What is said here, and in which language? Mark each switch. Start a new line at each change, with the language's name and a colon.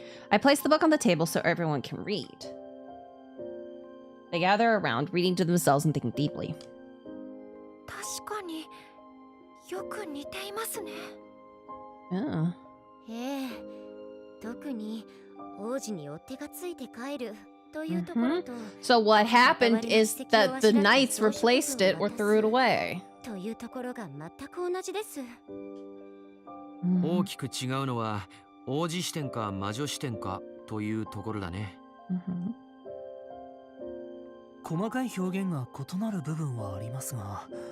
English: I placed the book on the table so everyone can read. They gather around, reading to themselves and thinking deeply.
Japanese: 確かによく似ていますね。 Oh. ええ、特に王子に追っ手がついて帰るというところと、
English: So what happened is that the knights replaced it or threw it away.
Japanese: というところが全く同じです。大きく違うのは王子視点か魔女視点かというところだね。細かい表現が異なる部分はありますが、